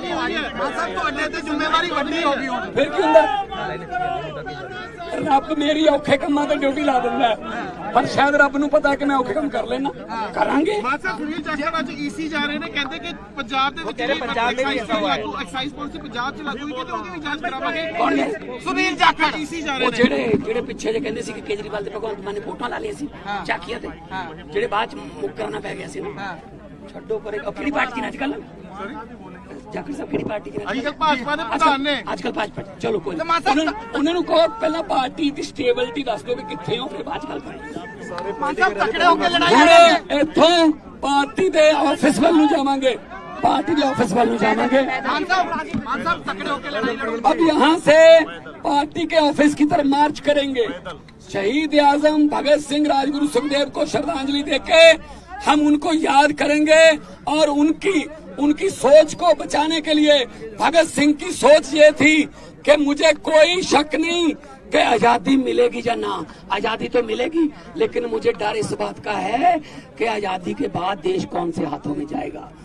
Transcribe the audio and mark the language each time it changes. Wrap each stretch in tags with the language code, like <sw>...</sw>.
<pa>फिर क्यों रब मेरी औखे कमां ते ड्यूटी ला दिंदा है, पर शायद रब नूं पता कि मैं औखे काम कर लेना, करांगे। ਮਾਨ ਸਾਹਿਬ ਸੁਨੀਲ ਜਾਖੜ ਅੱਜ ਈਸੀ ਜਾ ਰਹੇ ਨੇ, ਕਹਿੰਦੇ ਕਿ ਪੰਜਾਬ ਦੇ ਵਿੱਚ ਪੰਜਾਬ ਦੇ ਵੀ ਐਸਾ ਹੋਇਆ ਹੈ। ਐਕਸਾਈਜ਼ ਪਾਲਿਸੀ ਪੰਜਾਬ ਚ ਲਾਗੂ ਹੋਈ ਤੇ ਉਹਦੀ ਵੀ ਜਾਂਚ ਕਰਾਵਾਂਗੇ। ਕੌਣ ਨੇ? ਸੁਨੀਲ ਜਾਖੜ ਈਸੀ ਜਾ ਰਹੇ ਉਹ ਨੇ, ਜਿਹੜੇ ਪਿੱਛੇ ਜੇ ਕਹਿੰਦੇ ਸੀ ਕਿ ਕੇਜਰੀਵਾਲ ਤੇ ਭਗਵੰਤ ਮਾਨ ਨੇ ਫੋਟੋਆਂ ਲਾ ਲਈਆਂ ਸੀ ਚਾਕੀਆਂ ਤੇ, ਜਿਹੜੇ ਬਾਅਦ ਚ ਮੁੱਕਰਨਾ ਪੈ ਗਿਆ ਸੀ ਨਾ, ਛੱਡੋ ਪਰੇ। ਕਿਹੜੀ ਪਾਰਟੀ ਨੇ ਅੱਜ ਕੱਲ? ਜਾਖੜ ਸਾਹਿਬ ਕਿਹੜੀ ਪਾਰਟੀ ਦੇ? ਅੱਜ ਕੱਲ ਭਾਜਪਾ ਦੇ ਪ੍ਰਧਾਨ ਨੇ। ਅੱਜ ਕੱਲ ਭਾਜਪਾ ਚਲੋ ਕੋਈ ਉਹਨਾਂ ਨੂੰ ਕਹੋ ਪਹਿਲਾਂ ਪਾਰਟੀ ਦੀ ਸਟੇਬਿਲਿਟੀ ਦੱਸ ਦਿਓ ਵੀ ਕਿੱਥੇ ਹੋ, ਫਿਰ ਬਾਅਦ ਚ ਗੱਲ ਕਰਾਂਗੇ। ਮਾਨ ਸਾਹਿਬ ਤਕੜੇ ਹੋ ਕੇ ਲੜਾਈ ਹੁਣ ਇੱਥੋਂ ਪਾਰਟੀ ਦੇ ਆਫਿਸ ਵੱਲ ਨੂੰ ਜਾਵਾਂਗੇ,</pa> <hi>पार्टी के ऑफिस वालों जाएंगे। मान साहब तकड़े होकर लड़ाई लड़ोगे। अब यहाँ से पार्टी के ऑफिस की तरफ मार्च करेंगे। शहीद आजम भगत सिंह, राजगुरु सुखदेव को श्रद्धांजलि देके हम उनको याद करेंगे और उनकी सोच को बचाने के लिए, भगत सिंह की सोच ये थी कि मुझे कोई शक नहीं कि आजादी मिलेगी या ना, आजादी तो मिलेगी, लेकिन मुझे डर इस बात का है कि आजादी के बाद देश कौन से हाथों में जाएगा।</hi>